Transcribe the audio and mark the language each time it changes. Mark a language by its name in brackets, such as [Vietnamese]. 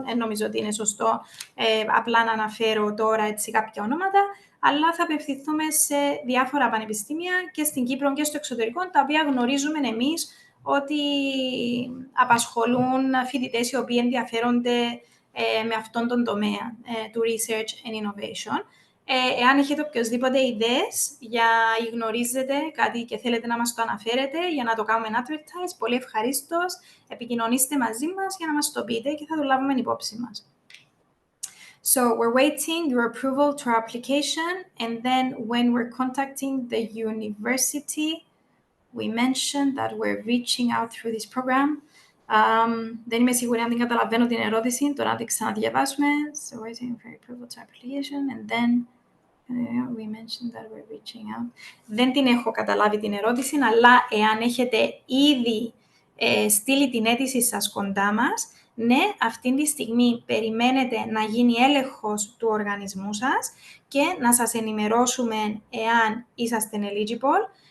[Greek] Νομίζω ότι είναι σωστό απλά να αναφέρω τώρα έτσι κάποια ονόματα, αλλά θα απευθυνθούμε σε διάφορα πανεπιστήμια και στην Κύπρο και στο εξωτερικό, τα οποία γνωρίζουμε εμείς ότι απασχολούν φοιτητές οι οποίοι ενδιαφέρονται με αυτόν τον τομέα του Research and Innovation. Εάν έχετε οποιοσδήποτε ιδέες ή γνωρίζετε κάτι και θέλετε να μας το αναφέρετε για να το κάνουμε advertise, πολύ ευχαρίστως επικοινωνήστε μαζί μας για να μας το πείτε και θα το λάβουμε υπόψη μας. [English] So we're waiting your approval to our application, and then when we're contacting the university, we mentioned that we're reaching out through this program. [Greek] Δεν είμαι σίγουρη αν δεν καταλαβαίνω την ερώτηση, τώρα να την ξαναδιαβάσουμε. [English] So we're waiting for your approval to our application, and then we mentioned that we're reaching out. [Greek] Δεν την έχω καταλάβει την ερώτηση, αλλά εάν έχετε ήδη στείλει την αίτηση σας κοντά μας, ναι, αυτή τη στιγμή περιμένετε να γίνει έλεγχος του οργανισμού σας και να σας ενημερώσουμε εάν είσαστε eligible.